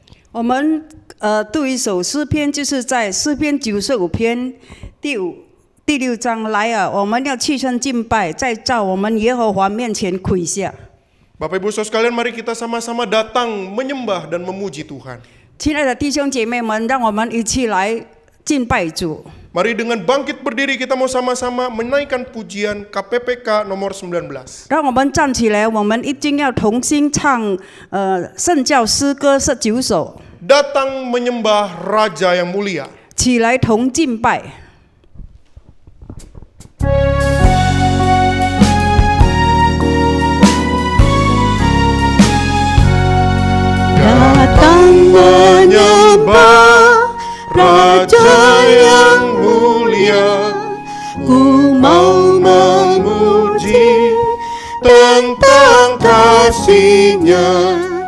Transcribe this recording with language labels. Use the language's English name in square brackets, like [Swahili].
[Chinese] 我们读一首诗篇，就是在诗篇95篇第六章来啊，我们要弃身敬拜，在我们耶和华面前跪下。 [Indonesian] Bapak Ibu Saudara sekalian, mari kita sama-sama datang menyembah dan memuji Tuhan. [Chinese] 亲爱的弟兄姐妹们，让我们一起来敬拜主。 [Indonesian] Mari dengan bangkit berdiri kita mau sama-sama menaikkan pujian KPPK nomor 19. [Chinese] 让我们站起来，我们一定要同心唱圣教诗歌19首， [Indonesian] Datang menyembah Raja yang mulia. [Chinese] 起来同敬拜。 [Indonesian] Datang menyembah Raja yang mulia, ku mau memuji tentang kasih-Nya.